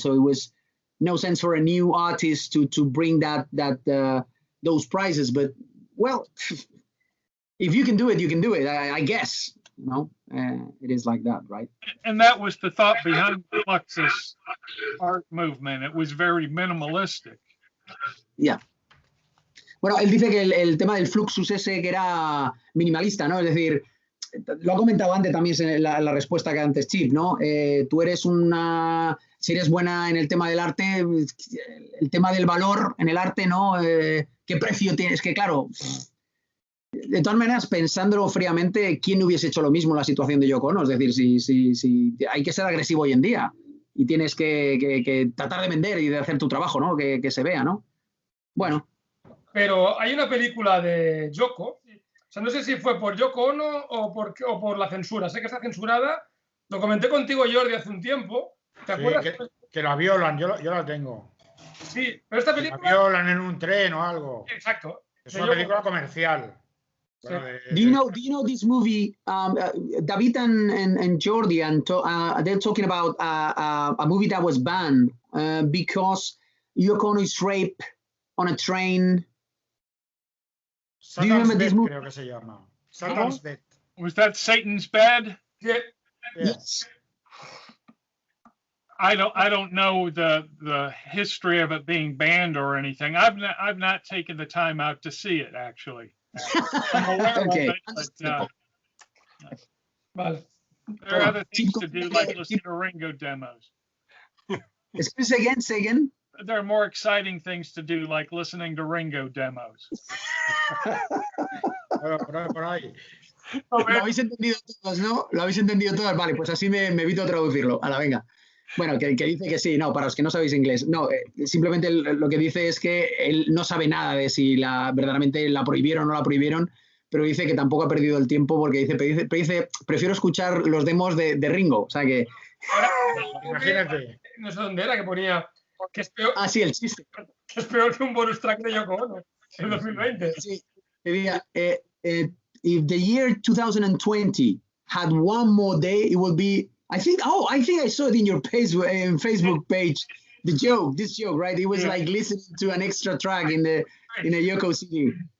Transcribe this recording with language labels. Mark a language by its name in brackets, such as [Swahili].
[English] So it was no sense for a new artist to bring those prices. But well, if you can do it, you can do it. I guess, it is like that, right? And that was the thought behind the Fluxus art movement. It was very minimalistic. Yeah. [Spanish] Bueno, él dice que el tema del Fluxus ese que era minimalista, ¿no? Es decir, lo ha comentado antes también en la respuesta que antes Chip, ¿no? Tú eres si eres buena en el tema del arte, el tema del valor en el arte, ¿no? ¿Qué precio tienes? Que claro, de todas maneras, pensándolo fríamente, ¿quién hubiese hecho lo mismo en la situación de Yoko Ono? Es decir, si hay que ser agresivo hoy en día y tienes que tratar de vender y de hacer tu trabajo, ¿no? Que se vea, ¿no? Bueno. Pero hay una película de Yoko O sea, no sé si fue por Yoko Ono o por la censura. Sé que está censurada. Lo comenté contigo, Jordi, hace un tiempo. ¿Te acuerdas? Que la violan, yo la tengo. Sí, pero esta película... La violan en un tren o algo. Exacto. Es una película comercial. Sí. Bueno, [English] Do you know this movie? David and Jordi they're talking about a movie that was banned because Yoko Ono is raped on a train. Do you remember this movie? [Spanish] Creo que se llama. Satan's Bed. [English] Was that Satan's Bed? Yeah. Yes. I don't know the history of it being banned or anything. I've not taken the time out to see it actually. I'm aware Okay. of it, but Vale. there are other things to do, like listen to Ringo demos. Say again. There are more exciting things to do, like listening to Ringo demos. [Spanish] Por ahí. Lo habéis entendido todos, ¿no? Lo habéis entendido todos. Vale, pues así me evito traducirlo. A la venga. Bueno, que dice que sí, no, para los que no sabéis inglés. No, simplemente lo que dice es que él no sabe nada de si verdaderamente la prohibieron o no la prohibieron, pero dice que tampoco ha perdido el tiempo porque dice prefiero escuchar los demos de Ringo. O sea que... Ahora, Imagínate. No sé dónde era que ponía que es peor, sí, el chiste. que es peor que un bonus track de Yoko Ono en 2020. Sí, decía, [English] if the year 2020 had one more day, it would be... I think I saw it in your Facebook page. This joke, right? It was like listening to an extra track in a Yoko CD.